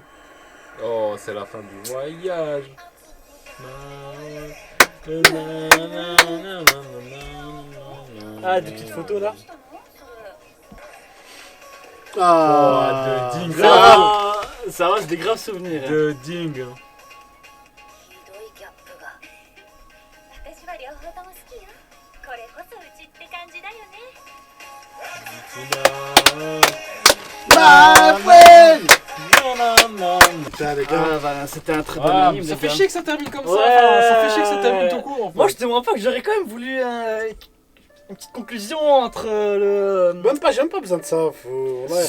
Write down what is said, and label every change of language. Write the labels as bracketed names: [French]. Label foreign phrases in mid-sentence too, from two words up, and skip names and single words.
[French] Oh, c'est la fin du voyage. Ah, des petites photos là. Ah, de dingue. Ça va, c'est des graves souvenirs. Hein. De dingue. [Japanese] ひどいギャップが。私は両方とも好きよ。これこそうちって感じだよね。 [English] My friend. [French] Putain, les gars. Ah, voilà, c'était un très bon Ah, anime. ça les fait gars. chier que ça termine comme ça. Ouais. Enfin, ça fait chier que ça termine tout court. En fait. Moi, je te demande pas que j'aurais quand même voulu une petite conclusion entre le. J'ai même pas besoin de ça. Faut... Ouais.